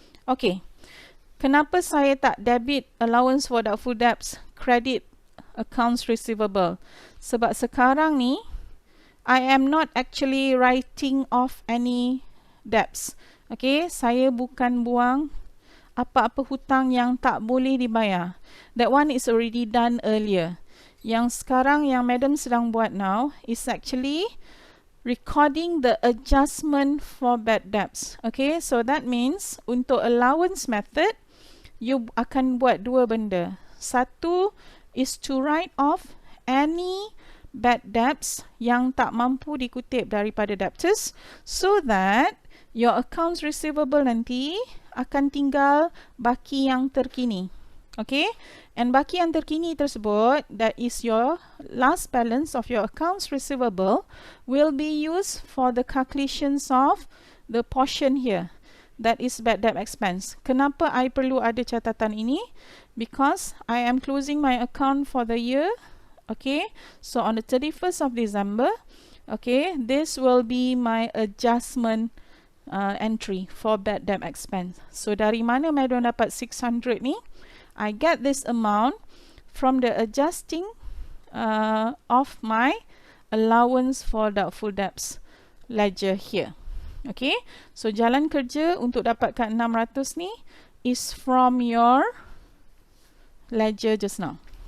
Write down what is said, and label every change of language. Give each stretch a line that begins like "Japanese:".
Malay: Okay, kenapa saya tak debit allowance for doubtful debts, credit accounts receivable? Sebab sekarang ni,
English: I am not actually writing off any debts.
Malay: Okay, saya bukan buang apa-apa hutang yang tak boleh dibayar.
English: That one is already done earlier.
Malay: Yang sekarang yang Madam sedang buat
English: now is actually recording the adjustment for bad debts. Okay, so that means untuk allowance method, you
Malay: akan buat dua benda.
English: Satu is to write off any bad debts
Malay: yang tak mampu dikutip daripada
English: debtors so that your accounts receivable
Malay: nanti akan tinggal baki yang terkini.
English: Okay, and
Malay: baki yang terkini tersebut,
English: that is your last balance of your accounts receivable, will be used for the calculations of the portion here. That is bad debt expense.
Malay: Kenapa I perlu ada catatan ini?
English: Because I am closing my account for the year. Okay, so on the 31st of December, okay, this will be my adjustment entry for bad debt expense.
Malay: So dari mana Madam dapat 600 ni?
English: I get this amount from the adjusting of my allowance for doubtful debts ledger here. Okay, so
Malay: jalan kerja untuk dapatkan 600 ni
English: is from your ledger just now.